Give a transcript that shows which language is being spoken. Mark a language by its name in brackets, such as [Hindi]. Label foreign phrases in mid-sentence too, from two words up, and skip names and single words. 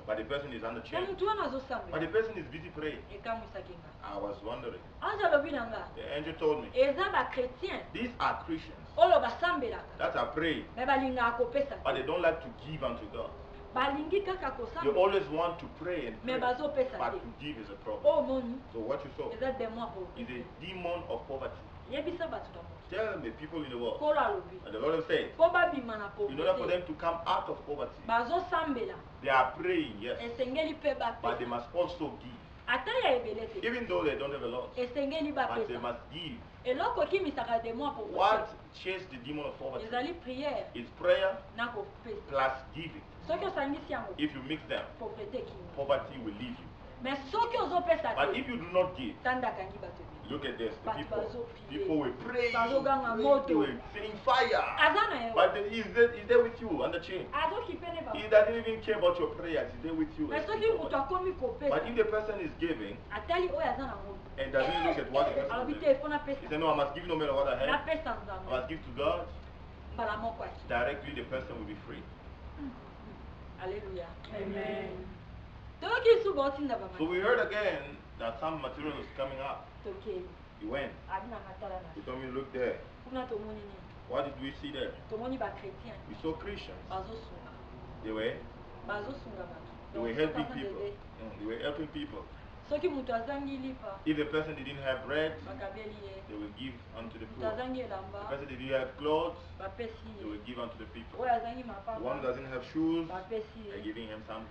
[English] but the person is on the [Lingala] na [English] chain. [Lingala] motu wana [English] But the [Lingala] azosambela [English] person is busy praying. [Lingala] ekamwisaki nga [English] I was wondering. [Lingala] ange alobi na nga [English] The angel told me, [Lingala] eza bachrétien [English] these are Christians [Lingala] oyo basambelaka [English] that are praying, [Lingala] me balingaka kopesa [English] but they [Lingala] te [English] don't like to give unto God. [Lingala] balingi kaka [English] They [Lingala] kosambela [English] always want to pray and [Lingala] me [English] pray, [Lingala] bazopesa [English] but [Lingala] te [English] to give is a problem. [Lingala] oyo moni [English] So what you saw [Lingala] eza demo ya [English] is [Lingala] pauvreté [English] a demon of poverty. [Lingala] yebisa bato na moto [English] Tell the people in the world, [Lingala] kolo alobi [English] and the Lord has said, [Lingala] mpo babima na [English] in order for [Lingala] pauvreté [English] them to come out of poverty, [Lingala] bazosambela [English] they are praying, yes, [Lingala] esengeli mpe [English] but they [Lingala] bapesa [English] must also give. [Lingala] ata ya ebele te [English] Even though they don't have a lot, [Lingala] esengeli [English] but they [Lingala] bapesa [English] must give. [Lingala] eloko ekimisaka demo ya [English] What [Lingala] pauvreté [English] chased the demon of poverty [Lingala] ezali priere [English] is prayer [Lingala] na kopesa [English] plus giving. [Lingala] soki osangisi yango [English] If you mix them, [Lingala] pauvreté ekimi [English] poverty will leave you. [Lingala] me soki ozopesa [English] But [Lingala] te [English] if you do not give, [Lingala] tanda akangi bato ebele [English] look at this, the But people, [Lingala] bazo pray. [English] people will pray, [Lingala] Bazoganga [English] they [Lingala] moto. [English] were saying fire. [Lingala] aza na yo [English] But he's there with you on the chain. [Lingala] azokipe ne [English] He [Lingala] bango [English] doesn't even care about your prayers, he's there with you. [Lingala] me [English] as [Lingala] soki [English] you [Lingala] moto [English] provide. [Lingala] akomi kopesa [English] But if the person is giving [Lingala] atali oyo aza nango [English] and doesn't look at what the person [Lingala] alobi [English] is [Lingala] te [English] doing, [Lingala] efo [English] he [Lingala] napesa [English] said, no, I must give no matter what I have. [Lingala] napesa [English] I [Lingala] nzambe [English] must give to God. [Lingala] mbala moko aki [English] Directly the person will be free. [Lingala] alleluya toyoki su baotinda [English] So we heard again that some material is coming up. [Lingala] tokeli [English] He went. [Lingala] abi nanga tala na [English] He told me, look there. [Lingala] kuna tomoni nini [English] What did we see there? [Lingala] tomoni bachrétien [English] We saw Christians. [Lingala] bazosunga [English] They were helping people. They were helping people. If the person didn't have bread, they will give unto the poor. If the person didn't have clothes, they will give unto the people. The one who doesn't have shoes, they're giving him something.